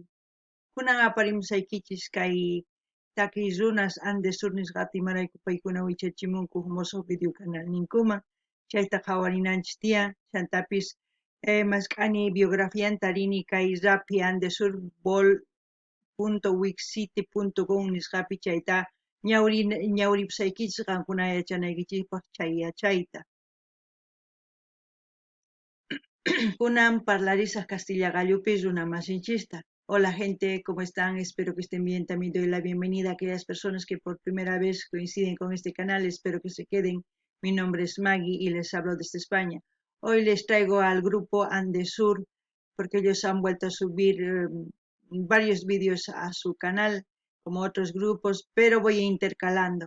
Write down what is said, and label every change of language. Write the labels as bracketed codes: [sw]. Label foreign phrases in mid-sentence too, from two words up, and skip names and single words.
[qu] Kunan aparimusaykichis kay takiy runas Andesur nisqata imarayku paykuna wichachimunku musuq [es] video canal [qu] ninkuman chayta qawarinanchis tiyan chantapis masqani biografianta rini kay Rapi Andesur bol.wixsite.com nisqapi chayta ñawripusaykichis qankuna yachanaykichikpaq chay yachayta. Kunan parlarisaq Castilla Gallupis runamasinchista. [es] Hola gente, ¿cómo están? Espero que estén bien. También doy la bienvenida a aquellas personas que por primera vez coinciden con este canal. Espero que se queden. Mi nombre es Maggie y les hablo desde España. Hoy les traigo al grupo Andesur porque ellos han vuelto a subir varios vídeos a su canal como otros grupos, pero voy intercalando.